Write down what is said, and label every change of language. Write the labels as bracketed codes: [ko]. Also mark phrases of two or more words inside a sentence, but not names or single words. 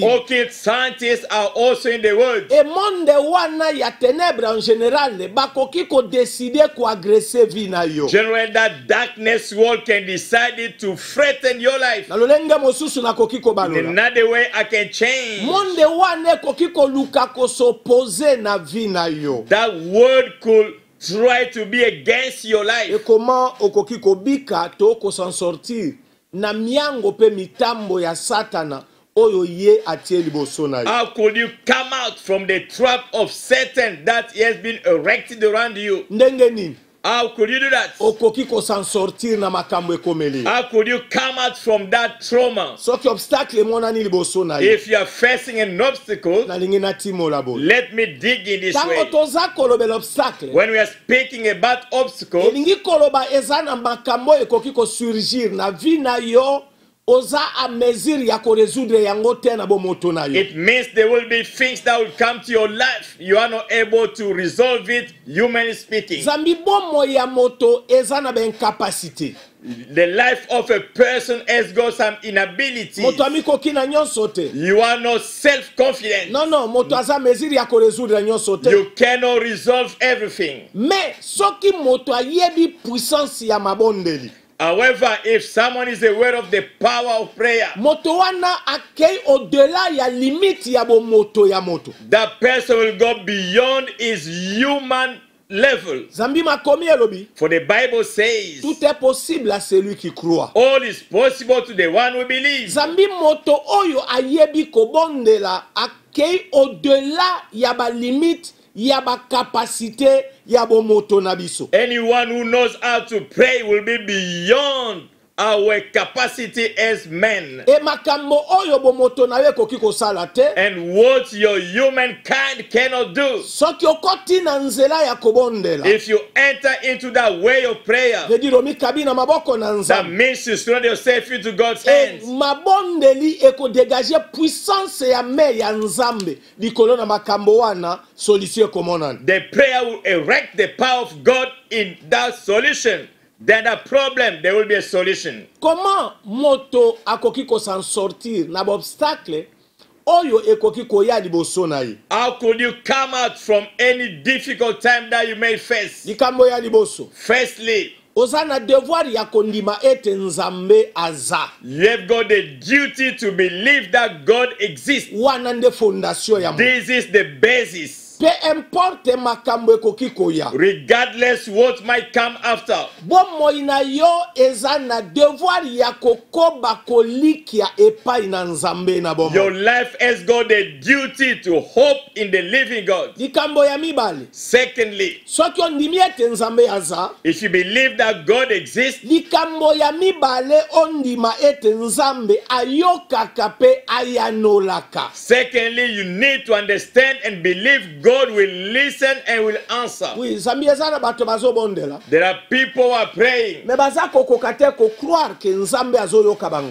[en] Occult scientists are also in the world. [ln] E monde wana ya ténèbres [fr] en général [ln] bakoki ko décider ko agresser vi na yo. [en] Generally, that darkness world can decide it to threaten your life. [ln] Na lolenge mosusu nakoki ko [en] In [ln] balola. [en] another way, I can change. [ln] Monde wana ekoki ko luka ko s'opposer na vi na yo. [en] That word could try to be against your [ln] Et [en] life. [ln] comment okoki kobika to ko [fr] s'en sortir [ln] na miango pe mitambo ya satana oyo ye atie liboso na yo. [en] How could you come out from the trap of Satan that has been erected around you? [ln] Ndenge nini [en] How could you do that? [ln] okoki ko [fr] s'en sortir [ln] na makambo ekomeli? [en] How could you come out from that trauma? [ln] Soki obstacle monani liboso na yo. [en] If you are facing an obstacle, [ln] Nalingi na timola bo. [en] let me dig in this [ln] Tango [en] way. [ln] toza kolobela obstacle. [en] When we are speaking about obstacles, [ln] Elingi koloba eza na makambo ekoki ko surgir na vi na yo. Oza [fr] a mesure [ln] ya ko résoudre yango te na bo moto na yo. [en] it means there will be things that will come to your life. You are not able to resolve it, humanly speaking. [ln] Zambi bomo ya moto eza na ben capacité. [en] The life of a person has got some inabilities. [ln] Moto amiko kina nyonso te. [en] You are not self-confident. [ln] Non, moto aza mesure ya ko résoudre nyonso te. [en] You cannot resolve everything. [ln] Mais soki moto ayebi puissance ya mabondeli. [en] However, if someone is aware of the power of prayer, [ln] Moto wana akei au-delà ya limite ya bo moto ya moto. [en] that person will go beyond his human level. [ln] Zambi makomi elobi. [en] For the Bible says, [fr] Tout est possible à celui qui croit. [en] all is possible to the one who believes. [ln] Zambi moto oyo ayebi kobondela akei au-delà ya ba limite ya ba capacité ya bo moto na biso. [en] Anyone who knows how to pray will be beyond our capacity as men. [ln] E makambo oyo bo moto na yo ekoki kosala te. [en] And what your humankind cannot do. [ln] Soki okoti na nzela ya kobondela. [en] If you enter into that way of prayer, [fr] Veut dire [ln] omikabi na maboko na [en] that [ln] nzambe. [en] means you surrender yourself into God's [ln] E [en] hands. [ln] mabondeli eko dégager puissance ya me ya nzambe likolo na makambo wana solution ekomonana. [en] The prayer will erect the power of God in that solution. Then the problem, there will be a solution. [ln] Comment moto akoki ko [fr] s'en sortir [ln] na obstacle oyo ekoki koya liboso na ye? [en] How could you come out from any difficult time that you may face? [ln] Likambo ya liboso. [en] Firstly, [ln] Oza na devoir ya kondima ete nzambe aza. [en] you have got the duty to believe that God exists. [ln] Wana nde fondation ya moto. [en] This is the basis. [fr] Peu importe [ln] makambo ekoki koya. [en] Regardless what might come after. [ln] Bomoi na yo eza na devoir ya kokoba kolikia epai na nzambe na [en] Your [ln] bomo. [en] life has got the duty to hope in the living God. [ln] Likambo ya mibale. [en] Secondly, [ln] Soki ondimi ete nzambe aza. [en] if you believe that God exists, [ln] Likambo ya mibale ondima ete nzambe ayokaka pe ayanolaka. [en] secondly, you need to understand and believe God will listen and will answer. [ln] Oui, nzambe eza na bato bazobondela. [en] There are people who are praying. [ln] Me baza kokoka te ko croire ke nzambe azoyoka bango.